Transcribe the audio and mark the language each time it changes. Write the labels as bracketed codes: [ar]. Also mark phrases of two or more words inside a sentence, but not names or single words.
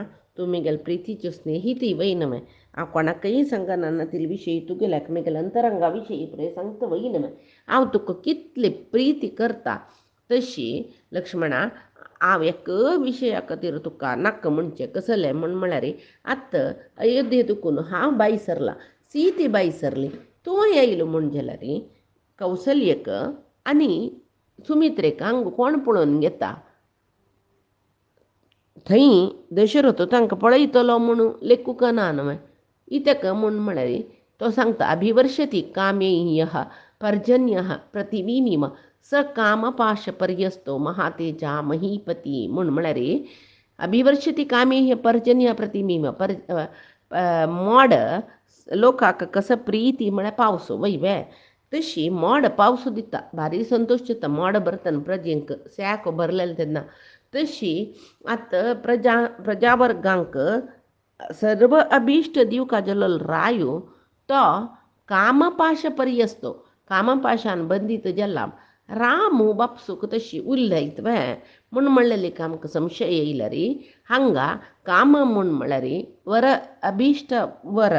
[kok] तुमी प्रितीच्यो स्नेहिती वयनमे हांव कोणाकय सांगना ती विशयी तुगेले एकामेकाल्या अंतरंगा विशयी पळय सांगता वयनमे हांव तुका कितले प्रिती करता तशी लक्ष्मणा हांव एक विशया खातीर तुका नाका म्हणचें कसलें म्हळ्यार आतां अयोध्ये दुखून हांव बाई सरला सीते बाई सरली तूं येयलो म्हण जाल्यार कौसल्यक आनी सुमित्रेक हांगा कोण पळोवन घेता थंय दशरथ तांकां पळयतलो म्हणून लेकूक ना न्हय इतक म्हूण म्हळ्यार तो सांगता [sa] अभिवर्षती कामेयः पर्जन्यः प्रतिविमीम स कामपाशपर्यस्तो महातेजा महीपती [kok] म्हूण म्हळ्यार [sa] अभिवर्षती कामेय पर्जन्य प्रतिमीम [kok] मोड लोकांक कसो प्रीती म्हळ्यार पावस वय तशी मोड पावस दिता भारी संतोश जाता मोड भरतना प्रजेंक स्याक भरलेले तेन्ना तशी आतां प्रजावर्गांक सर्व अभिश्ट दिवंक जालो रायो तो कामपाश पर्यस्तो कामपाशान बंदीत जाला रामू बापसूक तशी उल्लयत म्हूण म्हणलेली आमकां संशय येयला रे हांगा काम म्हूण म्हळ्यार वर अभिश्ट वर